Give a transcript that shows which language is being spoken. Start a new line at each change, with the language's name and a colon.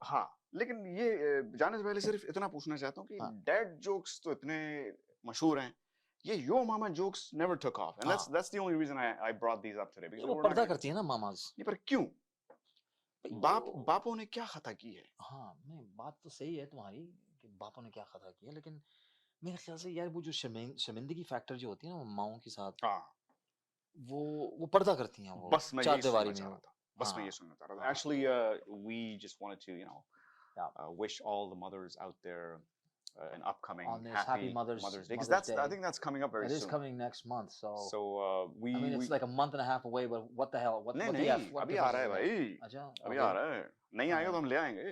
Hindi: हाँ, लेकिन ये जाने से पहले सिर्फ इतना पूछना चाहता हूँ कि dad jokes तो इतने मशहूर हैं. ये
English: yo mama jokes never took off, and that's the only reason I brought these up today.
Hindi: वो पर्दा करती है ना mamas. ये पर क्यों? बापों ने क्या खता की है? हाँ, नहीं बात तो सही है तुम्हारी कि बापों ने क्या खता की है, लेकिन मेरे ख्याल से यार वो जो शर्मिंदगी फैक्टर जो होती है ना माओं के साथ, वो पर्दा करती हैं वो. बस मैं ये सुनना चाह रहा था. बस मैं ये सुनना चाह रहा था.
English: Actually, we just wanted to wish all the mothers out there an upcoming happy Mother's Day, because I think that's coming up very soon. It is coming next month, so we. I mean, it's like a month and a half away, but what the hell? What
Hindi: नहीं, अभी आ रहा है भाई. अच्छा, अभी आ रहा है. नहीं आएगा तो हम ले आएंगे.